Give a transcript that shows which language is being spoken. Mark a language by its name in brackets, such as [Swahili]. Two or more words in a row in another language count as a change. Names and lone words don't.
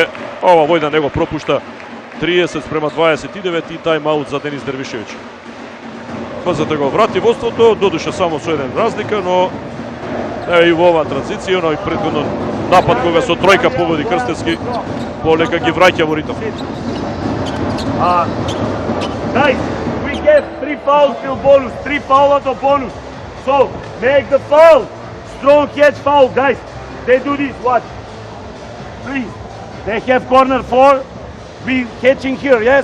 [Macedonian] Ова Војдан него пропушта. 30-29 и тајм-аут за Денис Дервишевиќ. МЗТ го врати водството, додуше само со еден разлика, но и во оваа транзиција, но и претходно напад кога со тројка погоди Крстевски, полека ги враќа во ритм. [English] Guys, we get 3 fouls till bonus, 3 fouls до bonus. So, make the foul. Strong catch foul, guys. They do this, watch. Please. They have corner 4. We catching here, yes?